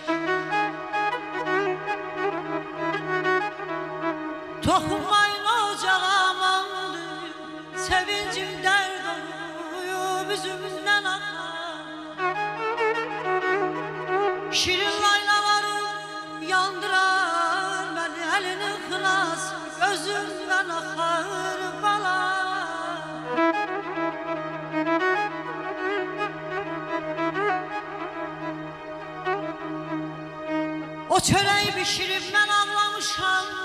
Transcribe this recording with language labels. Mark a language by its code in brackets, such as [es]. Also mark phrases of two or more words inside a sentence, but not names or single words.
[az] Toxunmayın ocağa amandır, sevincim dərd oluyub üzümüzdən axar. Şirin laylaları yandırar beni, elinin xılası gözümden axar bala. [tr] O çöreği pişirip ben ağlamışam.